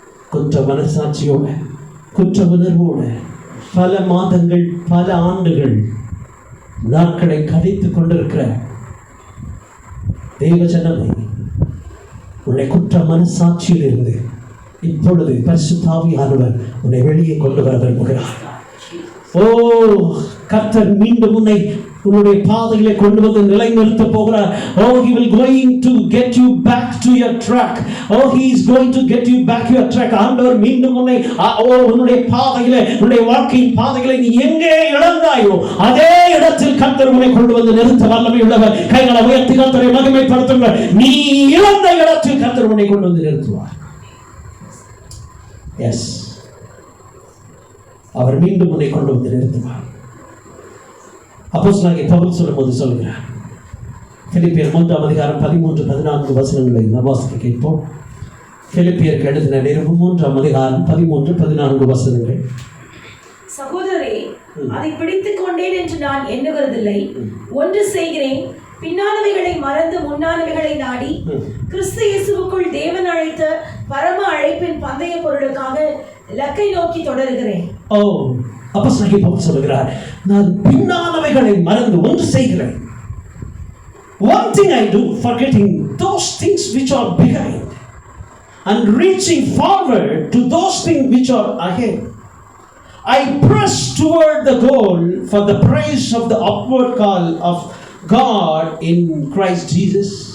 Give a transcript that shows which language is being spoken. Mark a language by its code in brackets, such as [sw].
[ta] குற்ற மனசாட்சியோட, குற்ற உணர்வோட பல மாதங்கள், பல ஆண்டுகள் நாட்களை கழித்துக் கொண்டிருக்கிற தெய்வ ஜனமே, உன்னை குற்ற மனசாட்சியில் இருந்து இப்பொழுது பரிசுத்த ஆவியானவர் உன்னை வெளியே கொண்டு வர விரும்புகிறார். ஓ, கர்த்தர் மீண்டும் உன்னுடைய பாதையிலே கொண்டு வந்து நிலைநிறுத்த போகிறார். [en] Oh, he will going to get you back to your track. Oh, he is going to get you back your track. [ta] ஆண்டவர் மீண்டும் உன்னுடைய பாதையிலே, உன்னுடைய வாழ்க்கையின் பாதையிலே நீ எங்கே இழந்தாயோ அதே இடத்தில் கர்த்தர் உன்னை கொண்டு வந்து நிறுத்த வல்லமை உள்ளவர். கைகளை உயர்த்தி கர்த்தரை மகிமைப்படுத்துங்கள். நீ இழந்த இடத்தில் கர்த்தர் உன்னை கொண்டு வந்து நிறுத்துவார். எஸ், அவர் மீண்டும் உன்னை கொண்டு வந்து நிறுத்துவார். அப்போஸ்தலனாகிய பவுல் சொல்லும்போது சொல்கிறார், பிலிப்பியர் 3ஆம் அதிகாரம் 13-14 வசனங்களை நாம் வாசிக்க கேட்போம். பிலிப்பியருக்கு எழுதின நிருபம் 3ஆம் அதிகாரம் 13-14 வசனங்கள். சகோதரரே, அதை பிடித்துக் கொண்டேன் என்று நான் எண்ணுகிறதில்லை. ஒன்று செய்கிறேன், பின்னானவைகளை மறந்து முன்னானவைகளை நாடி கிறிஸ்து இயேசுவுக்குள் தேவன் அழைத்த பரம அழைப்பின் பந்தய பொருளுக்காக இலக்கை நோக்கி தொடருகிறேன். ஓ, அப்போஸ்தலனாகிய பவுல் சொல்கிறார், நான் பின்னானவைகளை மறந்து ஒன்று செய்கிறேன். [en] One thing I do, forgetting those things which are behind and reaching forward to those things which are ahead. I press toward the goal for the praise of the upward call of God in Christ Jesus.